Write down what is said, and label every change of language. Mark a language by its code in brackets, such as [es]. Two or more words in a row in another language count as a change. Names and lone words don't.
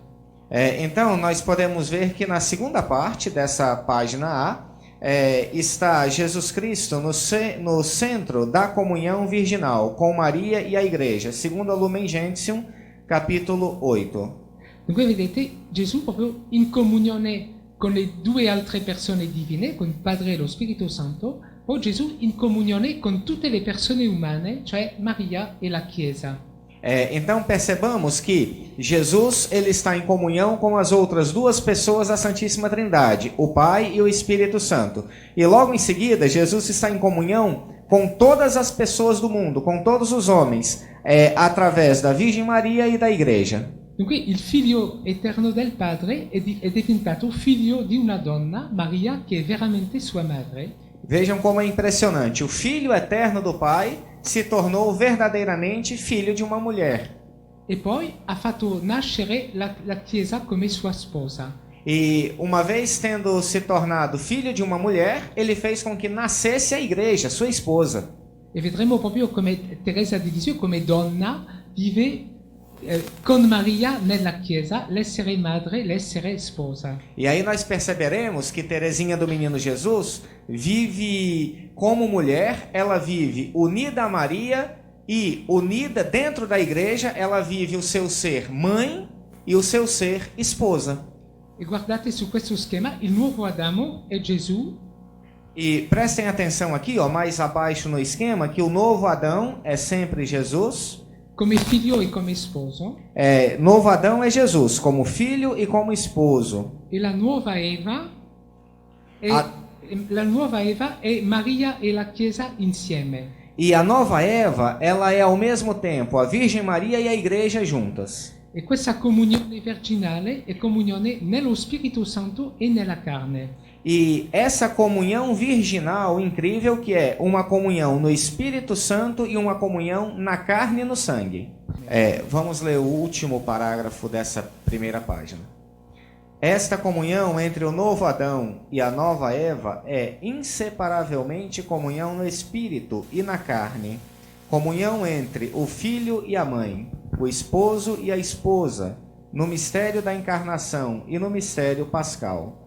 [pt] Então, nós podemos ver que na segunda parte dessa página A, está Jesus Cristo no centro da comunhão virginal com Maria e a Igreja, segundo a Lumen Gentium, capítulo 8. [it] Dunque vedete Gesù proprio in comunione con le due altre persone divine, con il Padre e lo Spirito Santo, poi Gesù in comunione con tutte le persone umane, cioè Maria e la Chiesa. [pt] Então percebamos que Jesus ele está em comunhão com as outras duas pessoas da Santíssima Trindade, o Pai e o Espírito Santo. E logo em seguida, Jesus está em comunhão com todas as pessoas do mundo, com todos os homens, através da Virgem Maria e da Igreja. [it] Dunque il figlio eterno del Padre è diventato figlio di una donna, Maria, che è veramente sua madre. [pt] Vejam como é impressionante. O Filho eterno do Pai se tornou verdadeiramente filho de uma mulher. [it] E poi ha fatto nascere la Chiesa come sua sposa. [pt] E uma vez tendo se tornado filho de uma mulher, ele fez com que nascesse a Igreja, sua esposa. [it] E vedremo proprio come Teresa di Lisieux, come donna, vive con Maria nella Chiesa, l'essere madre, l'essere sposa. [pt] E aí nós perceberemos que Teresinha do Menino Jesus vive como mulher, ela vive unida a Maria e unida dentro da igreja, ela vive o seu ser mãe e o seu ser esposa. [it] E guardate su questo schema, il nuovo Adamo è Gesù. [pt] E prestem atenção aqui, mais abaixo no esquema, que o novo Adão é sempre Jesus. [it] Come figlio e come sposo. [pt] Novo Adão é Jesus, como filho e como esposo. [it] E la nuova Eva è Maria e la Chiesa insieme. [pt] E a nova Eva, ela é ao mesmo tempo a Virgem Maria e a Igreja juntas. [it] E questa comunione virginale è comunione nello Spirito Santo e nella carne. [pt] E essa comunhão virginal incrível que é uma comunhão no Espírito Santo e uma comunhão na carne e no sangue. Vamos ler o último parágrafo dessa primeira página. Esta comunhão entre o novo Adão e a nova Eva é inseparavelmente comunhão no Espírito e na carne, comunhão entre o filho e a mãe, o esposo e a esposa, no mistério da encarnação e no mistério pascal.